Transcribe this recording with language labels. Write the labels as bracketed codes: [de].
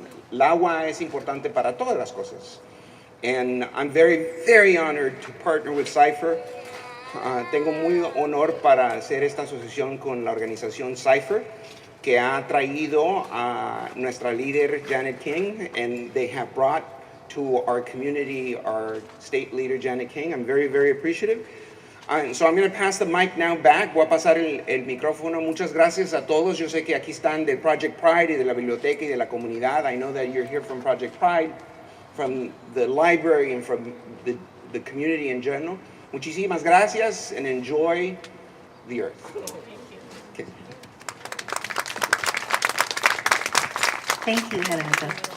[es] El agua es importante para todas las cosas. [en] And I'm very, very honored to partner with CYPHER. [es] Tengo muy honor para hacer esta asociación con la organización CYPHER, que ha traído a nuestra líder Janet King, [en] and they have brought to our community our state leader Janet King. I'm very, very appreciative. So I'm going to pass the mic now back. [es] Voy a pasar el micrófono. Muchas gracias a todos. Yo sé que aquí están de Project Pride y de la biblioteca y de la comunidad. [en] I know that you're here from Project Pride, from the library, and from the community in general. [es] Muchísimas gracias, [en] and enjoy the earth. Okay. Thank you, Gerardo.